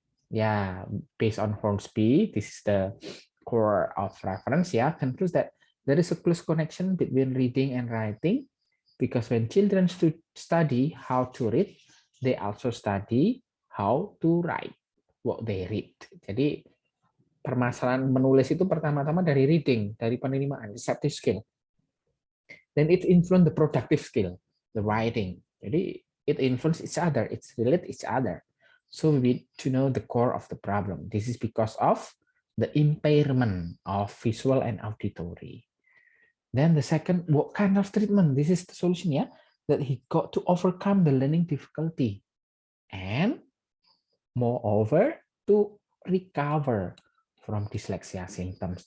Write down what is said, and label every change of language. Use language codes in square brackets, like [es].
[en] Yeah, based on Hornsby, this is the core of reference, yeah, concludes that there is a close connection between reading and writing, because when children study how to read, they also study how to write what they read. [id] Jadi permasalahan menulis itu pertama-tama dari reading, dari penerimaan, receptive skill. [en] Then it influence the productive skill, the writing. [id] Jadi [en] it influence each other, it's relate each other. So we need to know the core of the problem. This is because of the impairment of visual and auditory. Then the second, what kind of treatment? This is the solution, yeah, that he got to overcome the learning difficulty and moreover to recover from dyslexia symptoms.